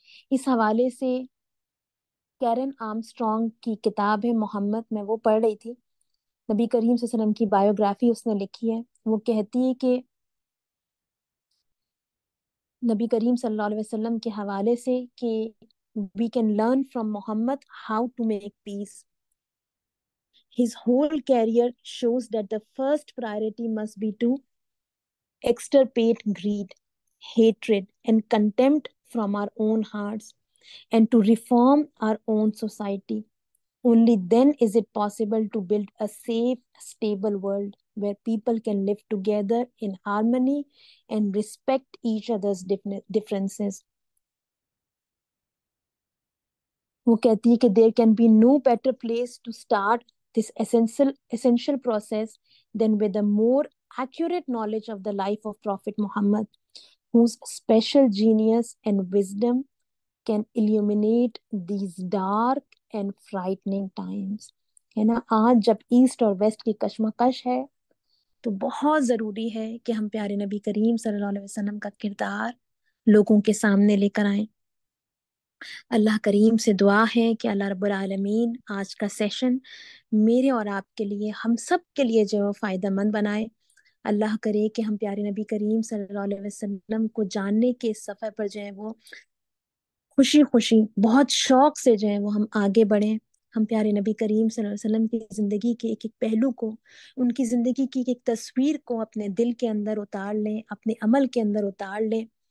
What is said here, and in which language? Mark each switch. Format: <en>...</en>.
<ur>اس حوالے سے کیرن آرمسٹرانگ کی کتاب ہے محمد، میں وہ پڑھ رہی تھی. نبی کریم صلی اللہ علیہ وسلم کی بایوگرافی اس نے لکھی ہے. وہ کہتی ہے کہ نبی کریم صلی اللہ علیہ وسلم کے حوالے سے کہ</ur> <en>we can learn from Muhammad how to make peace. His whole career shows that the first priority must be to extirpate greed, hatred, and contempt from our own hearts and to reform our own society. Only then is it possible to build a safe, stable world where people can live together in harmony and respect each other's differences.</en> <ur>وہ کہتی ہے کہ</ur> <en>there can be no better place to start this essential process than with a more accurate knowledge of the life of Prophet Muhammad, whose special genius and wisdom can illuminate these dark and frightening times.</en> <ur>ہے نا. آج جب asset اور waste کی کشمکش ہے تو بہت ضروری ہے کہ ہم پیارے نبی کریم صلی اللہ علیہ وسلم کا کردار لوگوں کے سامنے لے کر آئیں. اللہ کریم سے دعا ہے کہ اللہ رب العالمین آج کا سیشن میرے اور آپ کے لیے، ہم سب کے لیے جو ہے وہ فائدہ مند بنائے۔ اللہ کرے کہ ہم پیارے نبی کریم صلی اللہ علیہ وسلم کو جاننے کے اس سفر پر جو ہے وہ خوشی خوشی بہت شوق سے جو ہے وہ ہم آگے بڑھیں۔ ہم پیارے نبی کریم صلی اللہ علیہ وسلم کی زندگی کے ایک ایک پہلو کو، ان کی زندگی کی ایک ایک تصویر کو اپنے دل کے اندر اتار لیں، اپنے عمل کے اندر اتار لیں۔</ur>